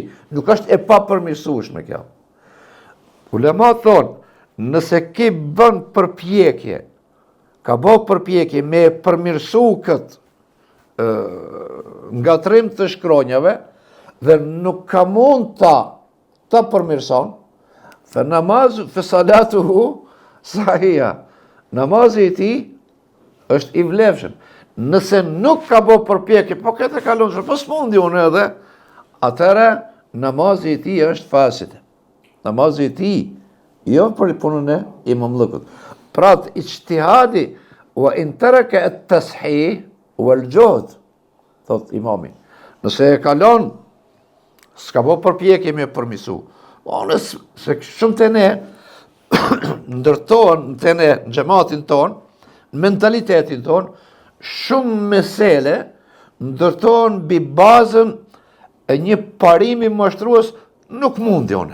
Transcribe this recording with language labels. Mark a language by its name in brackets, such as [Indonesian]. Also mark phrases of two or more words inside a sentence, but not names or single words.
[Albanian] Nuk është e pa përmirësueshme kjo. Ulema thonë, nëse ki bën përpjekje, ka bë përpjekje me e përmirësu këtë ngatrim të shkronjave, dhe nuk ka mund ta përmirëson, [Arabic] فنمازه، فصلاته، صحيحة, [Albanian] namazi i ti është i vlefshëm. Nëse nuk ka bë përpjekje, po këtë e kalon, po s'mundi unë edhe, atëre namazi i ti është fasit. namazi i tij, jo për punën e imamllëkut. [Arabic] Pra اجتهادي وإن ترك التصحيح والجهد, [Albanian] thot imami. Nëse e kalon, s'ka bo përpjekje me përmisu. Se shumë të ne ndërtohen të ne në xhamatin ton, në mentalitetin ton, shumë mesele ndërtohen mbi bazën e një parimi mashtrues, nuk mundi une.